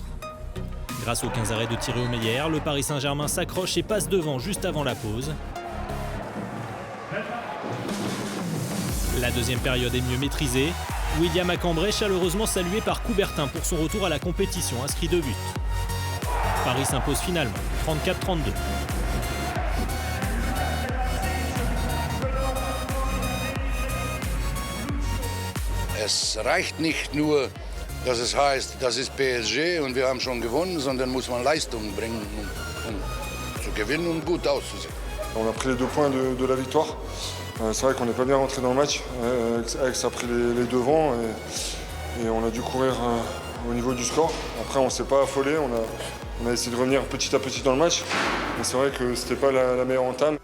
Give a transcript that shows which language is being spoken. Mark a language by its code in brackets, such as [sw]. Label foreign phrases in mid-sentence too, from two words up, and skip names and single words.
[fr] Grâce aux 15 arrêts de Thierry Omeyer, le Paris Saint-Germain s'accroche et passe devant juste avant la pause. La deuxième période est mieux maîtrisée. William Acambray chaleureusement salué par Coubertin pour son retour à la compétition, inscrit 2 buts. Paris s'impose finalement, 34-32. [de] Es reicht nicht nur, dass es heißt, das ist PSG und wir haben schon gewonnen, sondern muss man Leistung bringen, um zu gewinnen und gut auszusehen. [fr] On a pris les 2 points de la victoire. C'est vrai qu'on n'est pas bien rentré dans le match. Aix a pris les devants et on a dû courir au niveau du score. Après, on ne s'est pas affolé. On a essayé de revenir petit à petit dans le match. Mais c'est vrai que ce n'était pas la meilleure entame.